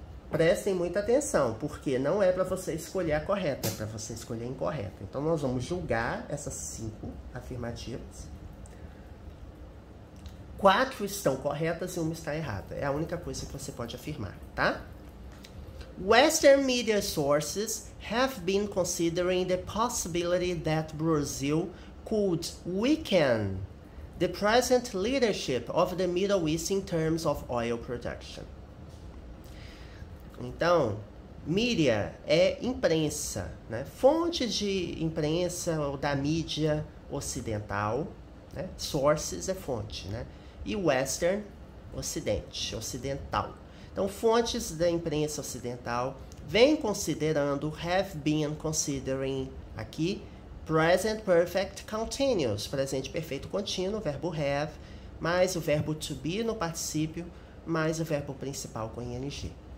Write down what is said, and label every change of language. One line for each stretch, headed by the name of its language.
Portuguese: Prestem muita atenção, porque não é para você escolher a correta, é para você escolher a incorreta. Então nós vamos julgar essas 5 afirmativas. 4 estão corretas e 1 está errada. É a única coisa que você pode afirmar, tá?
English: Western media sources have been considering the possibility that Brazil could weaken the present leadership of the Middle East in terms of oil production.
Portuguese: Então, mídia é imprensa, né? Fonte de imprensa ou da mídia ocidental, né? Sources é fonte, né? E Western, ocidente, ocidental. Então, fontes da imprensa ocidental vêm considerando,
English: have been considering,
Portuguese: aqui, present perfect continuous, presente perfeito contínuo, verbo have, mais o verbo to be no particípio, mais o verbo principal com ing.